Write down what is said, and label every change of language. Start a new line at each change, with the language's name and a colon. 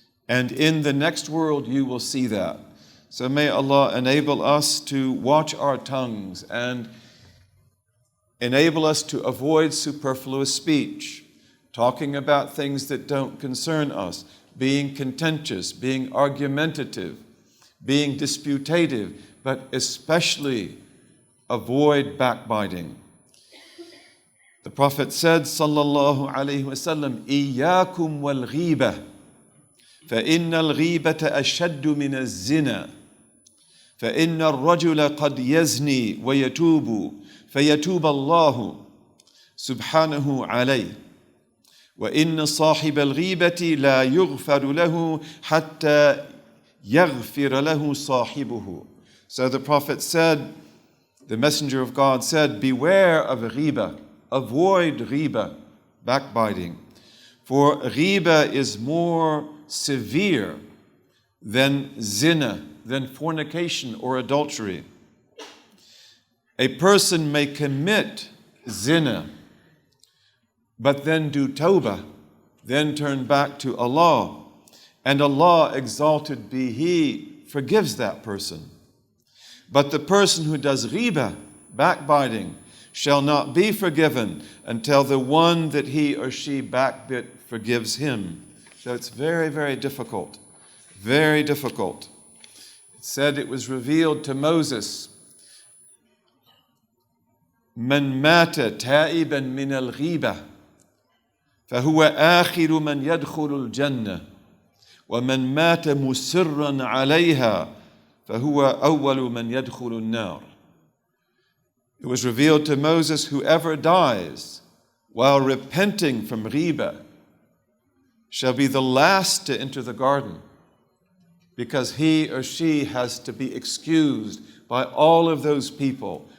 English: And in the next world, you will see that. So may Allah enable us to watch our tongues and enable us to avoid superfluous speech, talking about things that don't concern us, being contentious, being argumentative, being disputative, but especially avoid backbiting. The Prophet said,
Arabic: sallallahu alayhi wasallam, إِيَّاكُمْ وَالْغِيبَةِ فإن الغيبة أشد من الزنا فإن الرجل قد يزني ويتوب فيتوب الله سبحانه عليه وإن صاحب الغيبة لا يغفر له حتى يغفر له صاحبه.
English: So the Prophet said, the Messenger of God said, beware of ghiba, avoid ghiba, backbiting. For ghiba is more severe than zina, than fornication or adultery. A person may commit zina, but then do tawbah, then turn back to Allah, and Allah, exalted be He, forgives that person. But the person who does ghiba, backbiting, shall not be forgiven until the one that he or she backbit forgives him. So it's very, very difficult. Very difficult. It said it was revealed to Moses,
Arabic: من مات تائبا من الغيبة فهو آخر من يدخل الجنة ومن مات مسرا عليها فَهُوَ أَوَّلُ مَنْ يَدْخُلُ النَّارِ.
English: It was revealed to Moses, whoever dies while repenting from riba shall be the last to enter the garden, because he or she has to be excused by all of those people.